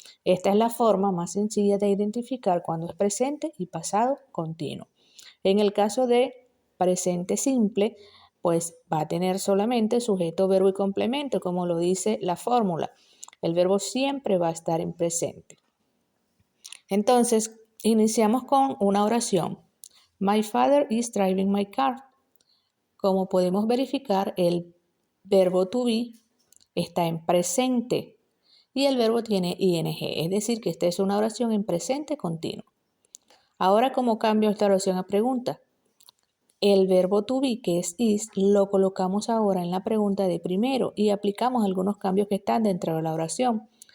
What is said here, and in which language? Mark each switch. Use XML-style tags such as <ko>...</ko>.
<es>Esta es la forma más sencilla de identificar cuando es presente y pasado continuo. En el caso de presente simple, pues va a tener solamente sujeto, verbo y complemento, como lo dice la fórmula. El verbo siempre va a estar en presente. Entonces, iniciamos con una oración.</es> <en>My father is driving my car.</en> <es>Como podemos verificar, el verbo to be está en presente y el verbo tiene ing, es decir, que esta es una oración en presente continuo. Ahora, ¿cómo cambio esta oración a pregunta? El verbo to be, que es is, lo colocamos ahora en la pregunta de primero y aplicamos algunos cambios que están dentro de la oración.</es>